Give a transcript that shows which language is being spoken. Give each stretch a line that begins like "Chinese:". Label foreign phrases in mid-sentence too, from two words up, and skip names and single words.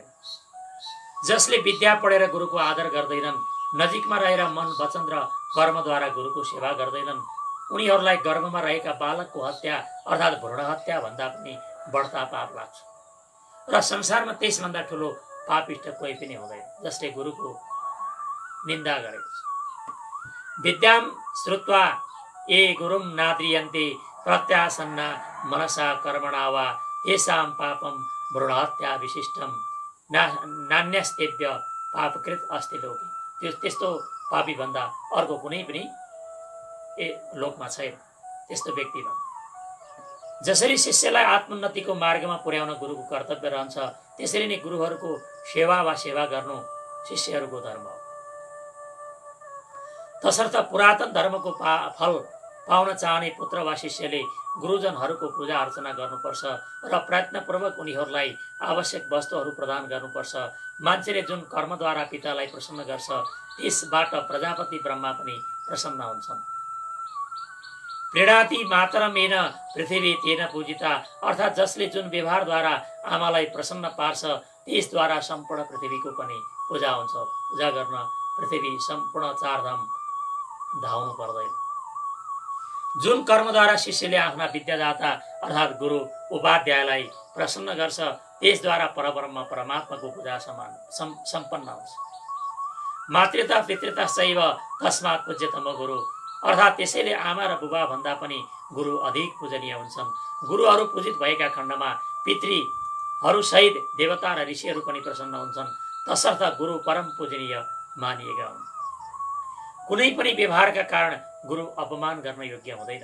Nepali: जसले विद्या पढेर गुरुको आदर गर्दैनन्, नजिकमा रहेर मन वचन र कर्मद्वारा गुरुको सेवा गर्दैनन्, उनीहरूलाई गर्भमा रहेका बालकको हत्या अर्थात् भ्रूण हत्या भन्दा पनि बढ्ता पाप लाग्छ र संसारमा त्यसभन्दा ठुलो पापिष्ट कोही पनि हुँदैन जसले गुरुको निन्दा गरेको छ।
Sanskrit: विद्याम श्रुत्वा ए गुरुम नाद्रियन्ते प्रत्यासन्ना मनसा कर्मणा वा तेषां पापम भ्रूण हत्या विशिष्टम नान्यस्तेभ्य पापकृत अस्ति लोके।
Nepali: त्यस्तो पापी भन्दा अर्को कुनै पनि लोकमा छैन त्यस्तो व्यक्ति भन्दा। जसरी शिष्यलाई आत्मोन्नतिको मार्गमा पुर्याउन गुरुको कर्तव्य रहन्छ, त्यसरी नै गुरुहरूको सेवा वा सेवा गर्नु शिष्यहरूको धर्म हो। तसर्थ पुरातन धर्मको फल पाउन चाहने पुत्र वा शिष्यले गुरुजनहरूको पूजा अर्चना गर्नुपर्छ र प्रयत्नपूर्वक उनीहरूलाई आवश्यक वस्तुहरू प्रदान गर्नुपर्छ। मान्छेले जुन कर्मद्वारा पितालाई प्रसन्न गर्छ, त्यसबाट प्रजापति ब्रह्मा पनि प्रसन्न हुन्छन्।
Sanskrit: प्रेणाति मातरमेन पृथ्वी तेन पूजिता,
Nepali: अर्थात् जसले जुन व्यवहारद्वारा आमालाई प्रसन्न पार्छ, त्यसद्वारा सम्पूर्ण पृथ्वीको पनि पूजा हुन्छ। पूजा गर्न पृथ्वी सम्पूर्ण चारधाम धाउनु पर्दैन। जुन कर्मद्वारा शिष्यले आफ्ना विद्यादाता अर्थात् गुरु उपाध्यायलाई प्रसन्न गर्छ, त्यसद्वारा परब्रह्म परमात्माको पूजा सम्पन्न हुन्छ।
Sanskrit: मातृता पितृता सैव तस्मात् पूज्यतम गुरु,
Nepali: अर्थात् त्यसैले आमा र बुबा भन्दा पनि गुरु अधिक पूजनीय हुन्छन्। गुरुहरू पूजित भएका खण्डमा पितृहरू सहित देवता र ऋषिहरू पनि प्रसन्न हुन्छन्। तसर्थ गुरु परम पूजनीय मानिएका हुन्। कुनै पनि व्यवहारका कारण गुरु अपमान गर्न योग्य हुँदैन।